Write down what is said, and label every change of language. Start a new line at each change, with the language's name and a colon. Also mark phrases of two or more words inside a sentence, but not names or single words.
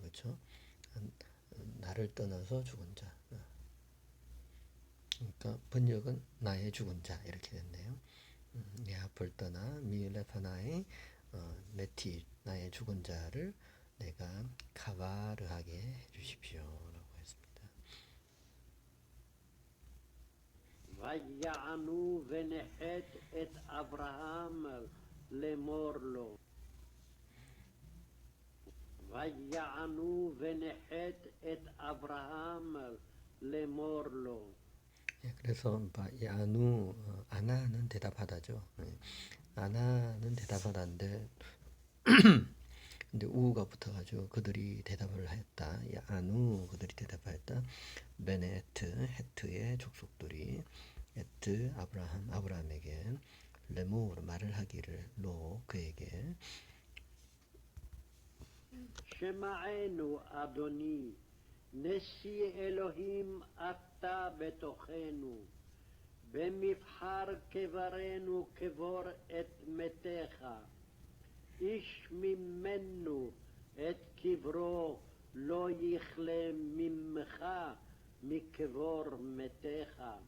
Korean: 그렇죠? 나를 떠나서 죽은 자. 그러니까 번역은 나의 죽은 자 이렇게 됐네요. 내 앞을 떠나
Hebrew: מלפני מתי
Korean: 나의 죽은 자를 내가 카바르하게 해주십시오라고 했습니다.
Hebrew: ויענו ונחת את אברהם לאמור לו. ויענו ונחת את אברהם לאמור לו.
Korean: 예, 그래서 이 아누 아나는 대답하다죠. 예, 아나는 대답하다인데 근데 우가 붙어가지고 그들이 대답을 하였다. 이 아누 그들이 대답하였다. 베네트 헤트의 족속들이 에트 아브라함에게 레모르 말을 하기를 로 그에게
Hebrew: שמענו אדוני, נשיא אלוהים אתה בתוכנו, במבחר קברנו קבור את מתיך, איש ממנו את קברו לא יכלה ממך מקבור מתיך.